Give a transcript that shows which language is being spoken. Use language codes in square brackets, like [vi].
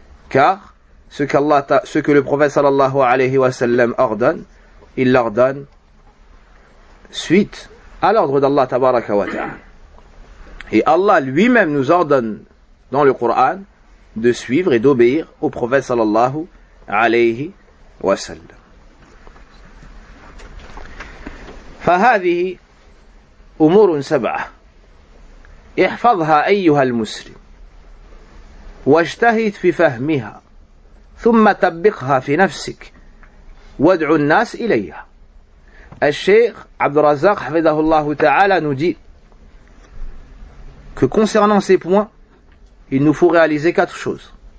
[fr] Car ce que le prophète sallallahu alayhi wa sallam ordonne, il l'ordonne suite à l'ordre d'Allah tabaraka wa ta'ala. Et Allah lui-même nous ordonne dans le Coran de suivre et d'obéir au prophète sallallahu alayhi wa sallam. [ar] فهذه أمور سبعة احفظها أيها المسلم واجتهد في فهمها ثم تطبقها في نفسك وادع الناس إليها. الشيخ عبد الرزاق حفظه الله تعالى [fr] nous dit que concernant ces points, il nous faut réaliser quatre choses.